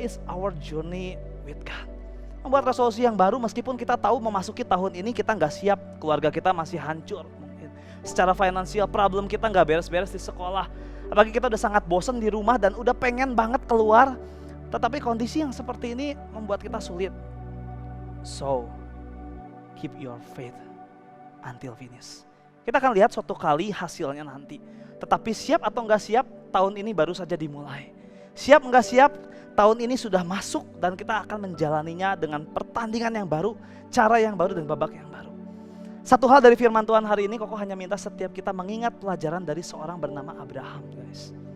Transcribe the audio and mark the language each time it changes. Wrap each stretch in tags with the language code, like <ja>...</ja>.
<en>Is our journey with God.</en> <id>Membuat resolusi yang baru meskipun kita tahu memasuki tahun ini kita gak siap, keluarga kita masih hancur. Mungkin secara finansial problem kita gak beres-beres di sekolah. Apalagi kita udah sangat bosan di rumah dan udah pengen banget keluar. Tetapi kondisi yang seperti ini membuat kita sulit.</id> <en>So, keep your faith until finish.</en> <id>Kita akan lihat suatu kali hasilnya nanti. Tetapi siap atau enggak siap, tahun ini baru saja dimulai. Siap enggak siap, tahun ini sudah masuk dan kita akan menjalaninya dengan pertandingan yang baru, cara yang baru dan babak yang baru. Satu hal dari firman Tuhan hari ini, Koko hanya minta setiap kita mengingat pelajaran dari seorang bernama Abraham, guys.</id>